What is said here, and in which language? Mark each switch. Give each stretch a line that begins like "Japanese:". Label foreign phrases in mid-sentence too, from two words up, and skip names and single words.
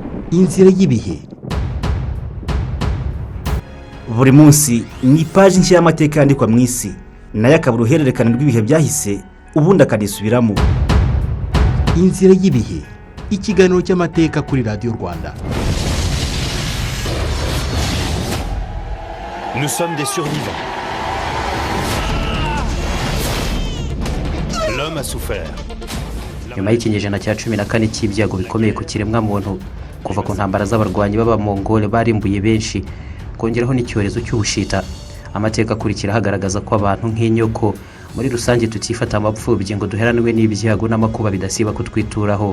Kinyarwanda: inzira y'ibihe. Buri munsi ni paji nshya y'amateka yandikwa mu isi, nayo akaba uruhererekane rw'ibihe byahise ubundi akanisubiramo. Inzira y'ibihe, ikiganiro cy'amateka kuri Radio Rwanda.
French: Nous sommes des survivants. L'homme a souffert.
Kinyarwanda: Nyuma y'ikinyejana cya 14 cy'ibyago bikomeye ku kiremwa muntu, kuva ku ntambara z'abarwanyi b'Abamongole barimbuye benshi, kongeraho n'icyorezo cy'ubushita, amateka akurikira hagaragaza ko abantu nk'inyoko muri rusange tutifata amapfubyi ngo duheranwe n'ibyago n'amakuba bidasiba kutwituraho.